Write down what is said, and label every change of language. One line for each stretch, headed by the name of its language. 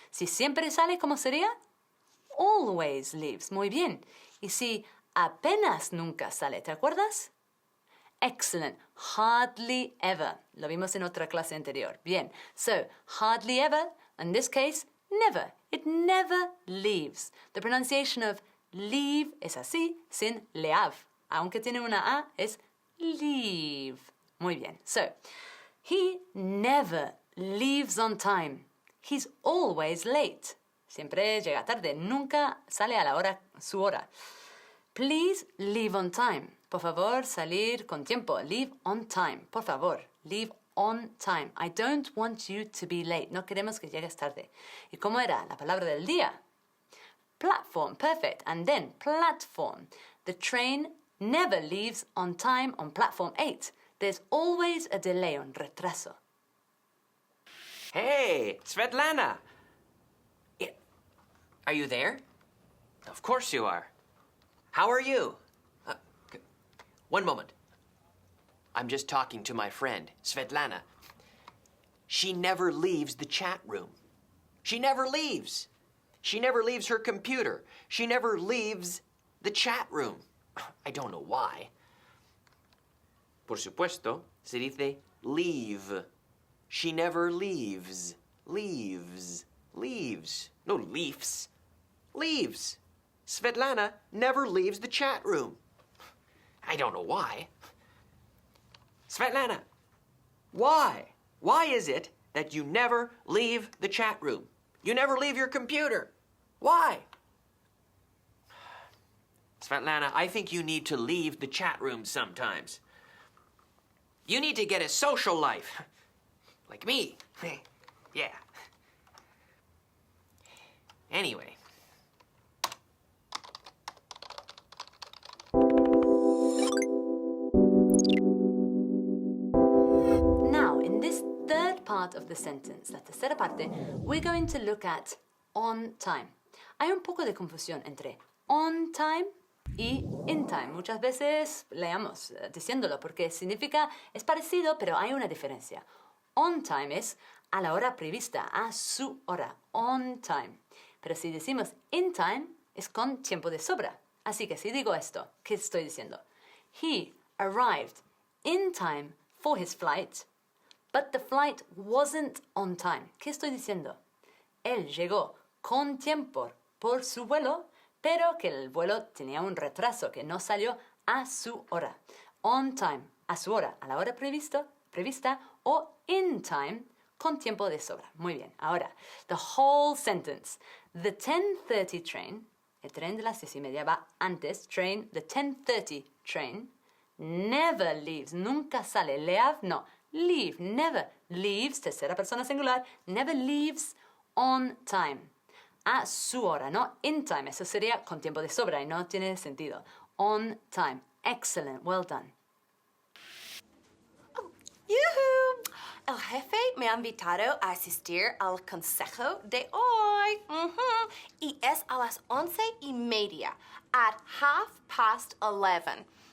Spanish: Si siempre sale, ¿cómo sería?
English: Always leaves.
Spanish: Muy bien. Y si apenas nunca sale, ¿te acuerdas?
English: Excellent. Hardly ever.
Spanish: Lo vimos en otra clase anterior. Bien.
English: So, hardly ever, in this case, never. It never leaves. The pronunciation of leave
Spanish: es así, sin
English: leav.
Spanish: Aunque tiene una A, es leave. Muy bien.
English: So, he never leaves on time. He's always late.
Spanish: Siempre llega tarde. Nunca sale a la hora, su hora.
English: Please leave on time.
Spanish: Por favor, salir con tiempo.
English: Leave on time. Por favor, leave on time. I don't want you to be late.
Spanish: No queremos que llegues tarde. ¿Y cómo era la palabra del día?
English: Platform, perfect. And then platform. The train never leaves on time on platform 8. There's always a delay,
Spanish: un retraso.
English: Hey, Svetlana! Are you there? Of course you are. How are you? One moment. I'm just talking to my friend, Svetlana. She never leaves the chat room. She never leaves. She never leaves her computer. She never leaves the chat room. I don't know why.
Spanish: Por supuesto, se dice leave.
English: She never leaves. Leaves. Leaves. No, leaves. Leaves. Svetlana never leaves the chat room. I don't know why. Svetlana, why? Why is it that you never leave the chat room? You never leave your computer. Why? Svetlana, I think you need to leave the chat room sometimes. You need to get a social life. Like me. Yeah. Anyway. Now, in this third part of the sentence,
Spanish: la tercera parte,
English: we're going to look at on time.
Spanish: Hay un poco de confusión entre on time y in time. Muchas veces leamos diciéndolo porque significa, es parecido, pero hay una diferencia. On time es a la hora prevista, a su hora, on time. Pero si decimos in time, es con tiempo de sobra. Así que si digo esto, ¿qué estoy diciendo?
English: He arrived in time for his flight, but the flight wasn't on time.
Spanish: ¿Qué estoy diciendo? Él llegó con tiempo por su vuelo, pero que el vuelo tenía un retraso, que no salió a su hora. On time, a su hora, a la hora prevista, o in time, con tiempo de sobra. Muy bien. Ahora,
English: the whole sentence. The 10:30 train,
Spanish: el tren de las 10:30 va antes,
English: train, the 10:30 train, never leaves,
Spanish: nunca sale. No.
English: Leave, never leaves,
Spanish: tercera persona singular,
English: never leaves on time.
Spanish: A su hora, no in time. Eso sería con tiempo de sobra y no tiene sentido.
English: On time. Excellent. Well done. ¡Yuhu!
Spanish: El jefe me ha invitado a asistir al consejo de hoy. Y es a las 11:30,
English: at 11:30.